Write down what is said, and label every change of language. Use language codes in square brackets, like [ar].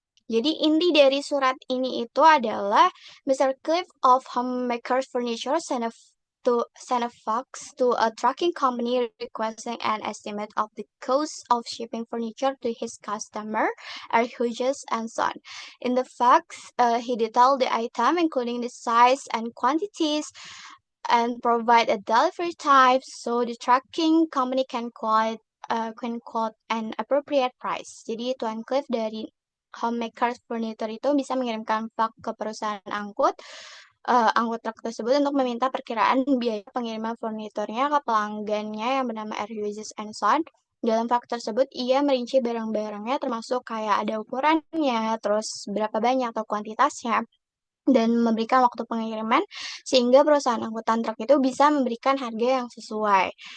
[id] Jadi inti dari surat ini itu adalah Mr. [en] Cliff of Homemakers Furniture send a fax to a trucking company requesting an estimate of the cost of shipping furniture to his customer, air hughes and so on. In the fax, he detailed the item, including the size and quantities, and provide a delivery type so the trucking company can quote an appropriate price. [id] Jadi Tuan Cliff dari Homemakers Furniture itu bisa mengirimkan fax ke perusahaan angkut truk tersebut untuk meminta perkiraan biaya pengiriman furniturnya ke pelanggannya yang bernama Air Hughes and Son. Dalam fax tersebut, ia merinci barang-barangnya termasuk kayak ada ukurannya, terus berapa banyak atau kuantitasnya, dan memberikan waktu pengiriman sehingga perusahaan angkutan truk itu bisa memberikan harga yang sesuai.